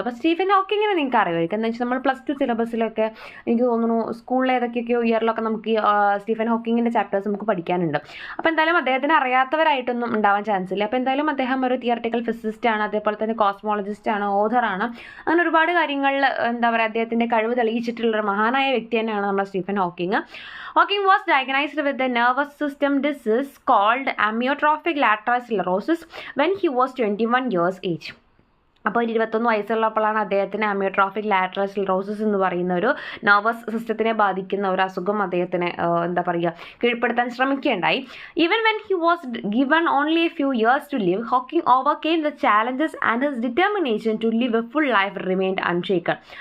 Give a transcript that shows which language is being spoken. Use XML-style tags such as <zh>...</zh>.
<ml>അപ്പോൾ സ്റ്റീഫൻ ഹോക്കിങ്ങിനെ നിങ്ങൾക്ക് അറിയുമായിരിക്കും. എന്താ വെച്ചാൽ നമ്മൾ +2 സിലബസിലൊക്കെ എനിക്ക് തോന്നുന്നു സ്കൂളിൽ ഏതൊക്കെയൊക്കെയോ ഇയറിലൊക്കെ നമുക്ക് സ്റ്റീഫൻ ഹോക്കിങ്ങിൻ്റെ ചാപ്റ്റേഴ്സ് നമുക്ക് പഠിക്കാനുണ്ട്. അപ്പോൾ എന്തായാലും അദ്ദേഹത്തിന് അറിയാത്തവരായിട്ടൊന്നും ഉണ്ടാവാൻ ചാൻസ് ഇല്ല. അപ്പോൾ എന്തായാലും അദ്ദേഹം ഒരു തിയററ്റിക്കൽ ഫിസിസിസ്റ്റ് ആണ്, അതേപോലെ തന്നെ കോസ്മോളജിസ്റ്റ് ആണ്, ഓഥറാണ്. അങ്ങനെ ഒരുപാട് കാര്യങ്ങളിൽ എന്താ പറയുക അദ്ദേഹത്തിൻ്റെ കഴിവ് തെളിയിച്ചിട്ടുള്ളൊരു മഹാനായ വ്യക്തി തന്നെയാണ് നമ്മുടെ Stephen Hawking.</ml> <en>Hawking was diagnosed with a nervous system disease called amyotrophic lateral sclerosis when he was 21 years age.</en> <ml>അപ്പോൾ 21 വയസ്സുള്ളപ്പോഴാണ് അദ്ദേഹത്തിന് അമിയോട്രോഫിക് ലാറ്ററൽ സ്ക്ലെറോസിസ് എന്ന് പറയുന്ന ഒരു നെർവസ് സിസ്റ്റത്തിനെ ബാധിക്കുന്ന ഒരു അസുഖം അദ്ദേഹത്തിന് എന്താ പറയുക കീഴ്പ്പെടുത്താൻ ശ്രമിക്കുകയുണ്ടായി.</ml> <en>Even when he was given only a few years to live, Hawking overcame the challenges and his determination to live a full life remained unshaken.</en>